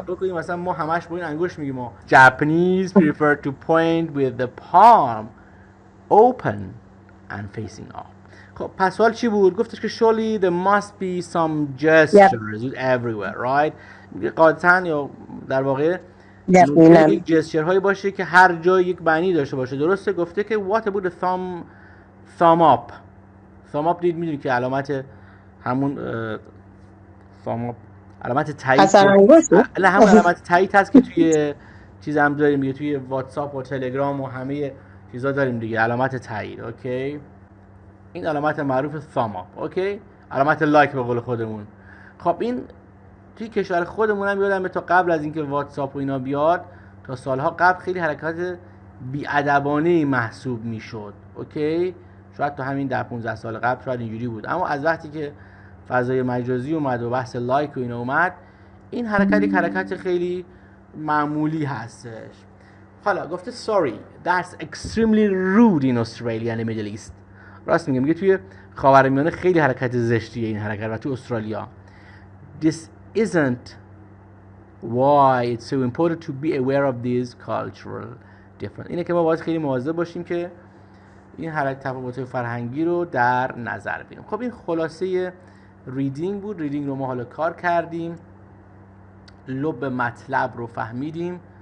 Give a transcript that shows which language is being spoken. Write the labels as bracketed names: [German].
[Persian] بکنیم مثلا ما همش با این انگشت میگیم ما [English] Japanese prefer to point with the palm open and facing off. [Persian] خب پس سوال چی بود؟ گفتش که [English] surely there must be some gestures everywhere, right? [Persian] قاطعاً یا در واقع یک جستچر هایی باشه که هر جای یک معنی داشته باشه. درسته؟ گفته که [English] what about the thumb up. [Persian] thumb up دید میدونی که علامت همون thumb up علامت تایید نه همون علامت تایید هست که توی چیز هم داریم دیگه، توی واتساپ و تلگرام و همه چیزا داریم دیگه، علامت تایید. اوکی، این علامت معروف thumb up. اوکی، علامت لایک به قول خودمون. خب این توی کشور خودمون هم یادمه تا قبل از اینکه واتساپ و اینا بیاد تا سالها قبل خیلی حرکات بی‌ادبانه محسوب میشد. اوکی، شاید تا همین 10-15 سال قبل شاید اینجوری بود، اما از وقتی که فضای مجازی اومد و بحث لایک و اینا اومد، این حرکت یک حرکت خیلی معمولی هستش. حالا گفته [English] sorry that's extremely rude in Australia and the Middle East. [Persian] راست میگه توی خاورمیانه خیلی حرکت زشتیه این حرکت و تو استرالیا. [English] This isn't why it's so important to be aware of these cultural difference. [Persian] اینه که ما باید خیلی مواظب باشیم که این حرکت تفاوت‌های فرهنگی رو در نظر بگیریم. خب این خلاصه ریدینگ بود. ریدینگ رو ما حالا کار کردیم، لب مطلب رو فهمیدیم.